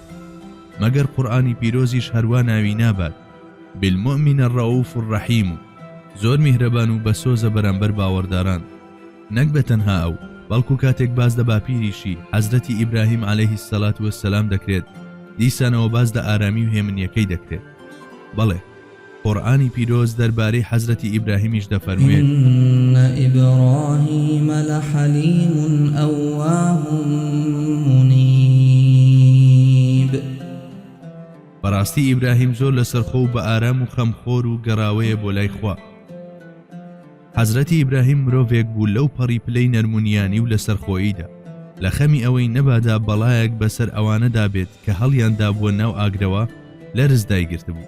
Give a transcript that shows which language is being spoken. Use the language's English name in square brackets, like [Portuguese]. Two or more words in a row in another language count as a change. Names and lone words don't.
[Central Kurdish] مەگەر قورئانی پیرۆزیش هەروە ناوی نابات [Arabic] بالمؤمن الرؤوف الرحیم [Central Kurdish] و زۆر میهرەبان و بە سۆزە بەرامبەر باوەڕداران. نەک بە تەنها ئەو بەڵکو کاتێک باز دە باپیریشی حەزرەتی ئیبراهیم [Arabic] عەلەیهی السەلات وەسسەلام [Central Kurdish] دەکرێت دیسانەوە باز دە ئارامی و هێمنیەکەی دەکرێت. بەڵێ قورئانی پیرۆز دەربارەی حەزرەتی ئیبراهیمیش دەفەرموێت [Arabic] إن إبراهيم لحليم أواه منيب. [Central Kurdish] بەڕاستی ئیبراهیم زۆر لەسەرخۆ و بە ئارام و خەمخۆر و گەڕاوەیە بۆ لای خوا. حەزرەتی ئیبراهیم مرۆڤێک بوو لەو پەڕی پلەی نەرمونیانی و لەسەرخۆییدا لە خەمی ئەوەی نەبادا بەڵایەک بەسەر ئەوانەدا بێت کە هەڵیاندا بووە ناو ئاگرەوە لەرز دایگرت بوو.